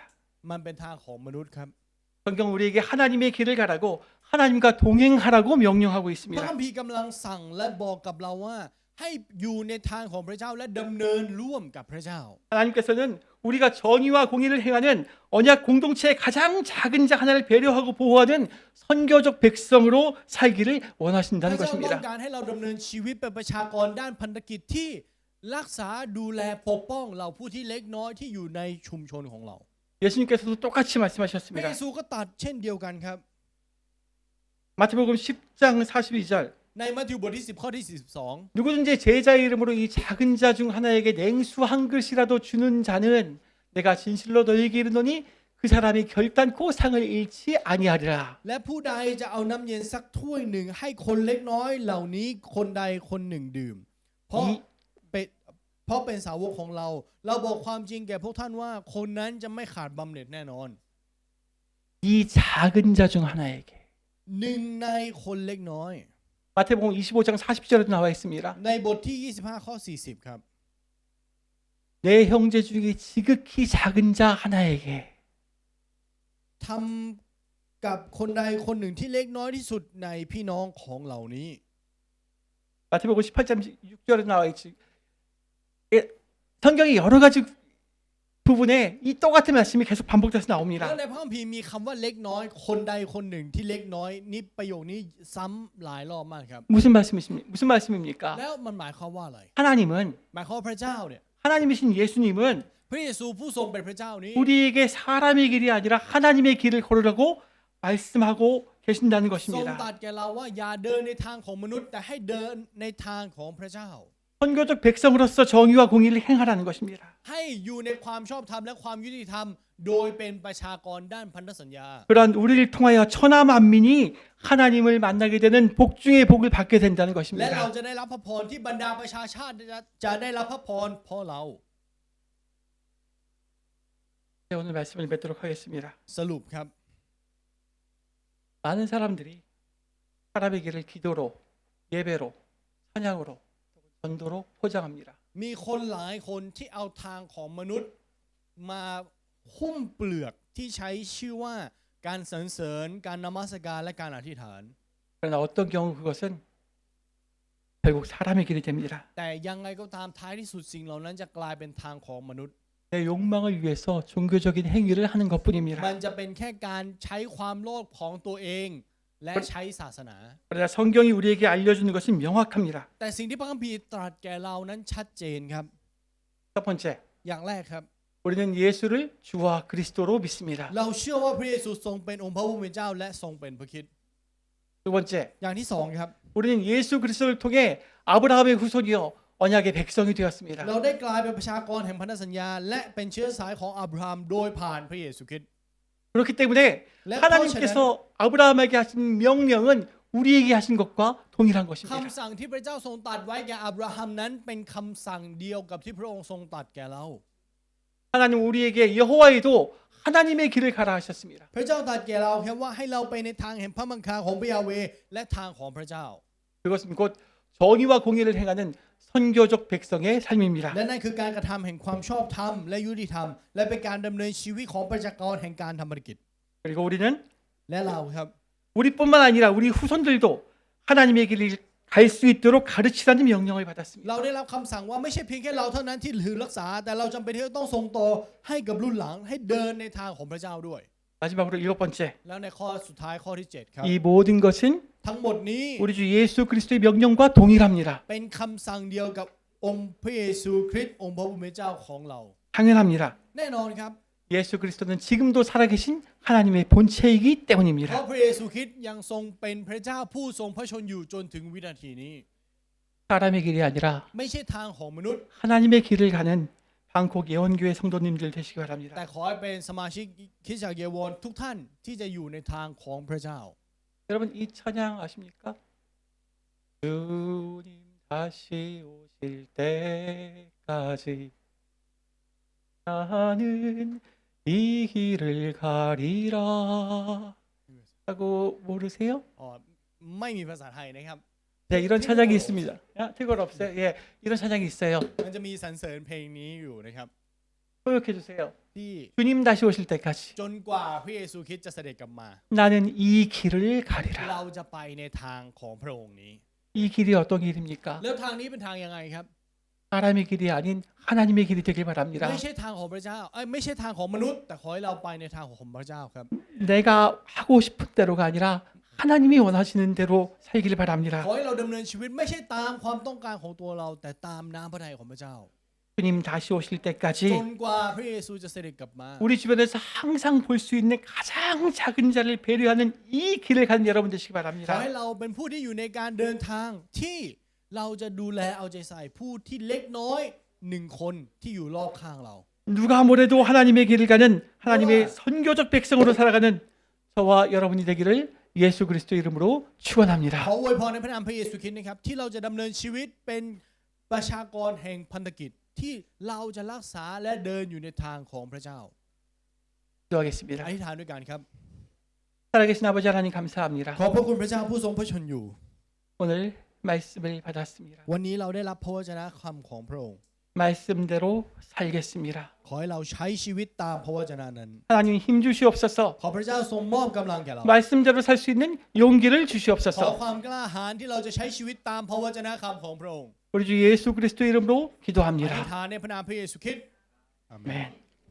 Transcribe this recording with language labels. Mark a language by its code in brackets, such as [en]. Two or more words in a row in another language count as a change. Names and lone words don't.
[th] มันเป็นทางของมนุษย์ครับ [ko] 성경 우리에게 하나님의 길을 가라고 하나님과 동행하라고 명령하고 [th] พระ [ko] 있습니다. [th] คัมภีร์กำลังสั่งและบอกกับเราว่าให้อยู่ในทางของพระเจ้าและดำเนินร่วมกับพระเจ้า [ko] 하나님께서는 우리가 정의와 공의를 행하는 언약 공동체의 가장 작은 자 하나를 배려하고 보호하는 선교적 백성으로 살기를 [th] พ [ko] 원하신다는 [th] ระเจ้าต้อง [ko] 것입니다. [th] การให้เราดำเนินชีวิตเป็นประชากรด้านพันธกิจที่รักษาดูแลปกป้องเราผู้ที่เล็กน้อยที่อยู่ในชุมชนของเรา [ko] 예수님께서도 똑같이 [th] พระ [ko] 말씀하셨습니다. [th] เยซูก็ตรัดเช่นเดียวกันครับ [ko] 마태복음 10장 42절 [th] ในมัทธิวบทที่10ข้อที่42 [ko] 누구든지 제자의 이름으로 이 작은 자 중 하나에게 냉수 한 글씨라도 주는 자는 내가 진실로 너희에게 이르노니 그 사람이 결단코 상을 잃지 아니하리라. [th] และผู้ใดจะเอาน้ำเย็นสักถ้วยหนึ่งให้คนเล็กน้อยเหล่านี้คนใดคนหนึ่งดื่ม เพราะเป็นสาวกของเรา เราบอกความจริงแก่พวกท่านว่าคนนั้นจะไม่ขาดบำเหน็จแน่นอน [ko] 이 작은 자 중 하나에게 [th] หนึ่งในคนเล็กน้อย [ko] 마태복음 25장 40절에도 나와 있습니다. [th] ในบทที่25ข้อ40ครับ [ko] 내 형제 중에 지극히 작은 자 하나에게 [th] ทำกับคนใดคนหนึ่งที่เล็กน้อยที่สุดในพี่น้องของเหล่านี้ [ko] 마태복음 18장 6절에 나와 있지. 예, 성경이 여러 가지 부분에 이 똑같은 말씀이 계속 반복돼서 [th] แล้ว [ko] 나옵니다. [th] ในพระคัมภีร์มีคำว่าเล็กน้อยคนใดคนหนึ่งที่เล็กน้อยนี่ประโยคนี้ซ้ำหลายรอบมากครับ [ko] 무슨 말씀입니까? [th] แล้วมันหมายความว่าอะไร [ko] 하나님은 [th] หมายความว่าพระเจ้าเนี่ย [ko] 하나님이신 예수님은 [th] พระเยซูผู้ทรงเป็นพระเจ้านี้ [ko] 우리에게 사람의 길이 아니라 하나님의 길을 걸으라고 말씀하고 계신다는 [th] ทรง [ko] 것입니다. [th] ตรัสแก่เราว่าอย่าเดินในทางของมนุษย์แต่ให้เดินในทางของพระเจ้า [ko] 선교적 백성으로서 정의와 공의를 행하라는 것입니다. [th] ให้อยู่ในความชอบธรรมและความยุติธรรมโดยเป็นประชากรด้านพันธสัญญา [ko] 그러한 우리를 통하여 천하 만민이 하나님을 만나게 되는 복 중의 복을 받게 된다는 [th] และเรา [ko] 것입니다. [th] จะได้รับพระพรที่บรรดาประชาชาติจะได้รับพระพรเพราะเรา [ko] 네, 오늘 말씀을 맺도록 하겠습니다. [th] สรุปครับ [ko] 많은 사람들이 사람의 길을 기도로, 예배로, 찬양으로, 전도로 포장합니다. [th] มีคนหลายคนที่เอาทางของมนุษย์มาหุ้มเปลือกที่ใช้ชื่อว่าการสรรเสริญการนมัสการและการอธิษฐาน [ko] 그러나 어떤 경우 그것은 결국 사람의 길이 됩니다. [th] แต่ยังไงก็ตามท้ายที่สุดสิ่งเหล่านั้นจะกลายเป็นทางของมนุษย์ [ko] 내 욕망을 위해서 종교적인 행위를 하는 [th] มัน [ko] 것뿐입니다. [th] จะเป็นแค่การใช้ความโลภของตัวเองและใช้ศาสนา [ko] 그러나 성경이 우리에게 알려주는 것은 명확합니다. [th] แต่สิ่งที่พระคัมภีร์ตรัสแก่เรานั้นชัดเจนครับ [ko] 첫 번째, [th] อย่างแรกครับ [ko] 우리는 예수를 주와 그리스도로 믿습니다. [th] เราเชื่อว่าพระเยซูทรงเป็นองค์พระผู้เป็นเจ้าและทรงเป็นพระคริสต์ [ko] 두 번째, [th] อย่างที่สองครับ [ko] 우리는 예수 그리스도를 통해 아브라함의 후손이요 언약의 백성이 되었습니다. [th] เราได้กลายเป็นประชากรแห่งพันธสัญญาและเป็นเชื้อสายของอับราฮัมโดยผ่านพระเยซูคริสต์ [ko] 그렇기 때문에 네, 하나님께서 아브라함에게 하신 명령은 우리에게 하신 것과 동일한 [th] คำ [ko] 것입니다. [th] สั่งที่พระเจ้าทรงตรัสไว้แก่อับราฮัมนั้นเป็นคำสั่งเดียวกับที่พระองค์ทรงตรัสแก่เรา [ko] 하나님 우리에게 여호와에도 하나님의 길을 가라 하셨습니다. [th] พระเจ้าตรัสแก่เราแค่ว่าให้เราไปในทางแห่งพระบังคับของพระยาเวห์และทางของพระเจ้า [ko] 그것은 곧 정의와 공의를 행하는 선교적 백성의 삶입니다. [th] และนั่นคือการกระทำแห่งความชอบธรรมและยุติธรรมและเป็นการดำเนินชีวิตของประชากรแห่งการทำธุรกิจ [ko] 그리고 우리는 [th] และเราครับ [ko] 우리뿐만 아니라 우리 후손들도 하나님의 길을 갈 수 있도록 가르치라는 명령을 받았습니다. [th] เราได้รับคำสั่งว่าไม่ใช่เพียงแค่เราเท่านั้นที่ถือรักษาแต่เราจำเป็นที่จะต้องส่งต่อให้กับรุ่นหลังให้เดินในทางของพระเจ้าด้วย [ko] 마지막으로 일곱 번째, [th] แล้วในข้อสุดท้ายข้อที่7ครับ [ko] 이 모든 것은 [th] ทั้งหมดนี้ [ko] 우리 주 예수 그리스도의 명령과 동일합니다. [th] เป็นคำสั่งเดียวกับองค์พระเยซูคริสต์องค์พระผู้เป็นเจ้าของเรา [ko] 당연합니다. [th] แน่นอนครับ [ko] 예수 그리스도는 지금도 살아계신 하나님의 본체이기 [th] เพราะ [ko] 때문입니다. [th] พระเยซูคริสต์ยังทรงเป็นพระเจ้าผู้ทรงพระชนอยู่จนถึงวินาทีนี้ [ko] 사람의 길이 아니라 [th] ไม่ใช่ทางของมนุษย์ [ko] 하나님의 길을 가는 방콕 예원교회 성도님들 되시기 [th] แต่ [ko] 바랍니다. [th] ขอให้เป็นสมาชิกคริสตจักรเยวอนทุกท่านที่จะอยู่ในทางของพระเจ้า [ko] 여러분 이 찬양 아십니까? 주님 다시 오실 때까지 나는 이 길을 가리라 하고 모르세요? [th] อ๋อไม่มีภาษาไทยนะครับ [ko] 네, 이런 찬양이 있습니다. 태걸 없어요? 예, 이런 찬양이 있어요. [th] มันจะมีสรรเสริญเพลงนี้อยู่นะครับ [ko] 고역해 주세요. [th] ที่ [ko] 주님 다시 오실 때까지 [th] จนกว่าพระเยซูคริสต์จะเสด็จกลับมา [ko] 나는 이 길을 [th] เรา [ko] 가리라. [th] จะไปในทางของพระองค์นี้ [ko] 이 길이 어떤 길입니까? [th] แล้วทางนี้เป็นทางยังไงครับ [ko] 사람의 길이 아닌 하나님의 길이 되길 바랍니다. [th] ไม่ใช่ทางของพระเจ้าไม่ใช่ทางของมนุษย์ แต่ขอให้เราไปในทางของพระเจ้าครับ [ko] 내가 하고 싶은 대로가 아니라 하나님이 원하시는 대로 살기를 바랍니다. [th] ขอให้เราดำเนินชีวิตไม่ใช่ตามความต้องการของตัวเรา แต่ตามน้ำพระทัยของพระเจ้า [ko] 주님 다시 오실 [th] จ [ko] 때까지 [th] นกว่าพระเยซูจะเสด็จกลับมา [ko] 우리 주변에서 항상 볼 수 있는 가장 작은 자를 배려하는 이 길을 가는 여러분 되시기 [th] ขอ [ko] 바랍니다. [th] ให้เราเป็นผู้ที่อยู่ในการเดินทางที่เราจะดูแลเอาใจใส่ผู้ที่เล็กน้อย1 คนที่อยู่รอบข้างเรา [ko] 누가 뭐래도 하나님의 길을 가는 하나님의 선교적 백성으로 살아가는 저와 여러분이 되기를 예수 그리스도 이름으로 [th] ขอ [ko] 축원합니다. [th] อวยพรในพระนามพระเยซูคริสต์นะครับที่เราจะดำเนินชีวิตเป็นประชากรแห่งพันธกิจที่เราจะรักษาและเดินอยู่ในทางของพระเจ้า [ko] 기도하겠습니다. [th] อธิษฐานด้วยกันครับ [ko] 살아계신 아버지 하나님 감사합니다. [th] ขอบพระคุณพระเจ้าผู้ทรงพระชนอยู่ [ko] 오늘 말씀을 받았습니다. [th] วันนี้เราได้รับพระวจนะคำของพระองค์ [ko] 말씀대로 살겠습니다. [th] ขอให้เราใช้ชีวิตตามพระวจนะนั้น [ko] 하나님 힘 주시옵소서. [th] ขอพระเจ้าทรงมอบกำลังแก่เรา [ko] 말씀대로 살 수 있는 용기를 [th] ขอ [ko] 주시옵소서. [th] ความกล้าหาญที่เราจะใช้ชีวิตตามพระวจนะคำของพระองค์ [ko] 우리 주 예수 그리스도 이름으로 [th] อธิษ [ko] 기도합니다. [th] ฐานในพระนามพระเยซูคริสต์อาเมน [ko] 아멘.